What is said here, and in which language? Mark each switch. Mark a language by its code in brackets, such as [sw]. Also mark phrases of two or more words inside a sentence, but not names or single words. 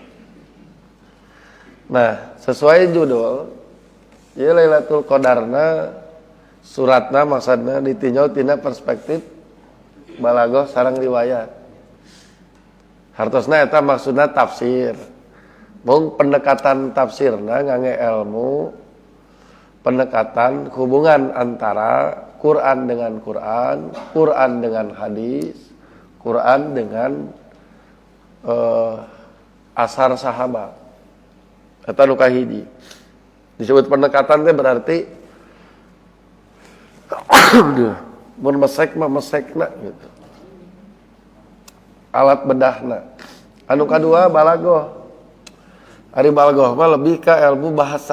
[su] Nah, sesuai judul, ieu Lailatul Qadarna suratna maksudna ditinjau tina perspektif balaghah sareng riwayat. Hartosna eta maksudna tafsir. Mung pendekatan tafsirna ngangge ilmu pendekatan [id] hubungan antara Quran dengan Quran, Quran dengan hadis, Quran dengan asar sahabat. [su] Eta nu kahiji. Disebut pendekatan teh berarti mun mesek mah mesekna gitu. Alat bedahna. Anu kadua balaghah. Ari balaghah mah lebih ka ilmu bahasa.